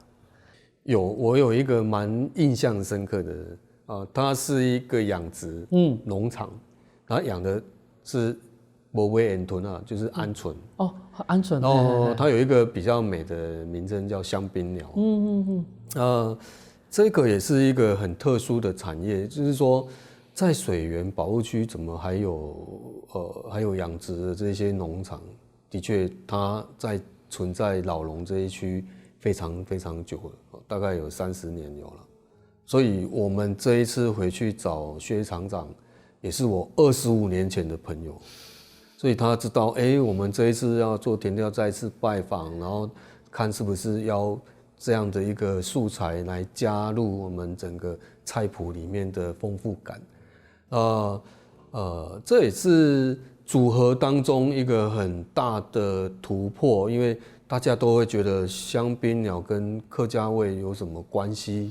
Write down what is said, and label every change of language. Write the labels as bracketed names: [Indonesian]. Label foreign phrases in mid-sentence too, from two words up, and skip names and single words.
[Chinese] 我有一個蠻印象深刻的它是一個養殖農場，然後養的是摩威恩豚啊，就是鵪鶉。哦，鵪鶉。然後它有一個比較美的名稱叫香檳鳥。這個也是一個很特殊的產業，就是說在水源保護區怎麼還有養殖的這些農場，的確它存在老龍這一區非常非常久了，大概有30年有了。所以我們這一次回去找薛廠長，也是我25年前的朋友。所以他知道，我們這一次要做田調，再次拜訪，然後看是不是要這樣的一個素材來加入我們整個菜譜裡面的豐富感。這也是組合當中一個很大的突破，因為大家都會覺得香檳鳥跟客家味有什麼關係？